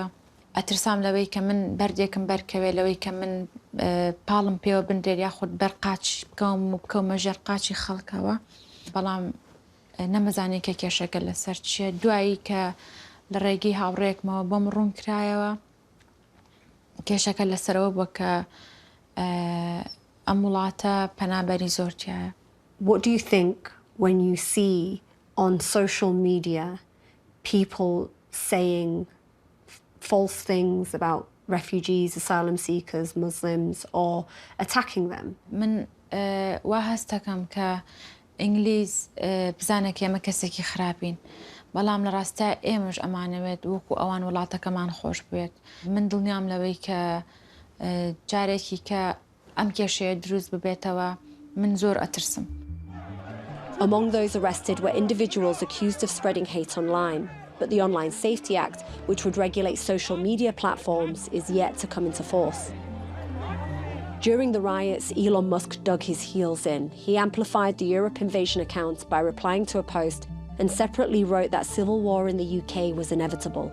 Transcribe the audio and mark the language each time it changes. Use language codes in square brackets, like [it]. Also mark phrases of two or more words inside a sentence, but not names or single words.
[ckb] ئەترسام لەوەی کە من بەردێکم بەرکەوێ، لەوەی کە من پاڵم پێوە بندێر یاخود بەرقاچ بکەم و بکەومە ژێر قاچی خەڵکەوە. بەڵام نەمەزانی کە کێشەکە لەسەر چییە. دوایی کە لە ڕێگەی هاوڕێکمەوە بۆم ڕوون کرایەوە، کێشەکە لەسەرەوە بووە کە ئەم وڵاتە پەنابەری زۆرتیایە. [en] What do you think when you see on social media people saying false things about refugees, asylum seekers, Muslims, or attacking them? [ckb] من وا هەست دەکەم کە ئینگلیز بزانە کە ئێمە کەسێکی خراپین، بەڵام لە ڕاستە ئێمەش ئەمانەوێت وەکو ئەوان وڵاتەکەمان خۆش بێت. من دڵنیام لەوەی کە جارێکی کە ئەم کێشەیە دروست ببێتەوە من زۆر ئەترسم. [en] Among those arrested were individuals accused of spreading hate online, but the Online Safety Act, which would regulate social media platforms, is yet to come into force. During the riots, Elon Musk dug his heels in. He amplified the Europe invasion account by replying to a post and separately wrote that civil war in the UK was inevitable.